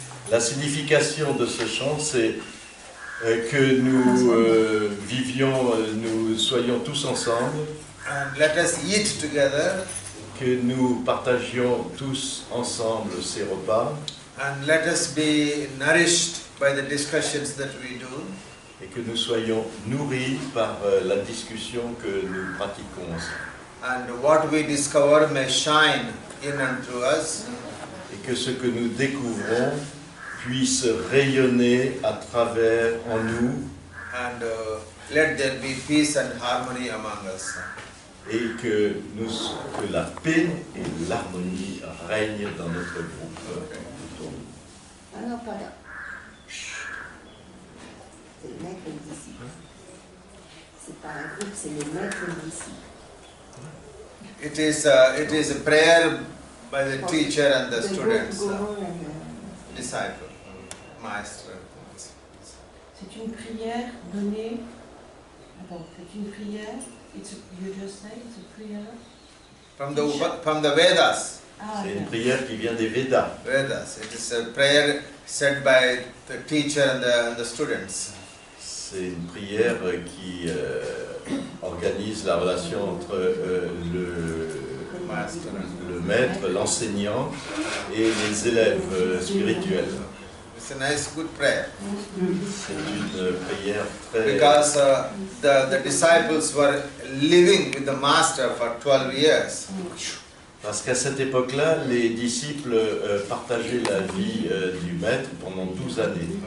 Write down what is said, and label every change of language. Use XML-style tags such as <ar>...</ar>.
<fr>La signification de ce chant, c'est que nous vivions, nous soyons tous ensemble,</fr> <en>and let us eat together,</en> <fr>que nous partagions tous ensemble ces repas,</fr> <en>and let us be nourished by the discussions that we do,</en> <fr>et que nous soyons nourris par la discussion que nous pratiquons ensemble.</fr> <en>and what we discover may shine in and through us,</en> <fr>Et que ce que nous découvrons puisse rayonner à travers en nous,</fr> <en>and let there be peace and harmony among us.</en> <fr>et que la paix et l'harmonie règnent dans notre groupe. autour de nous. Ah non, pas là. C'est le maître et le disciple. C'est pas un groupe, c'est le maître et le disciple.</fr> <en>It is a prayer by the teacher and the students, disciple, master.</en> <fr>C'est une prière donnée. Attends, c'est une prière.</fr> <en>You just say it's a prayer. From the Vedas. Ah,</en> <fr>C'est une ok. prière qui vient des Védas.</fr> <en>Vedas. It is a prayer said by the teacher and the students.</en> <fr>C'est une prière qui organise la relation entre le maître, l'enseignant et les élèves spirituels.</fr> <en>It's a nice, good prayer.</en> <fr>C'est une prière très...</fr> <en>Because the disciples were living with the master for 12 years.</en> <fr>Parce qu'à cette époque-là, les disciples partageaient la vie du maître pendant 12 années.</fr>